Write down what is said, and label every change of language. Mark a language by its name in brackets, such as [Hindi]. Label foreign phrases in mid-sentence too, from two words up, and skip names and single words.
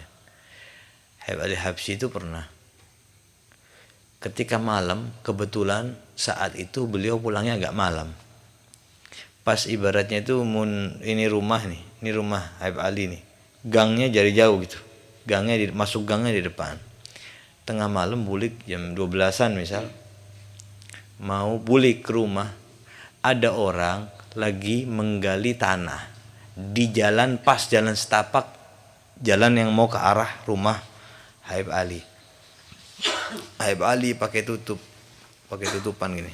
[Indonesian] Habib Ali Habsyi itu pernah ketika malam, kebetulan saat itu beliau pulangnya agak malam. Pas ibaratnya itu ini rumah Habib Ali nih. Gangnya dari jauh gitu. Masuk gangnya di depan. Tengah malam bulik jam 12-an misal. Mau bulik ke rumah, ada orang lagi menggali tanah di jalan setapak, jalan yang mau ke arah rumah Habib Ali. Habib Ali pakai tutupan gini.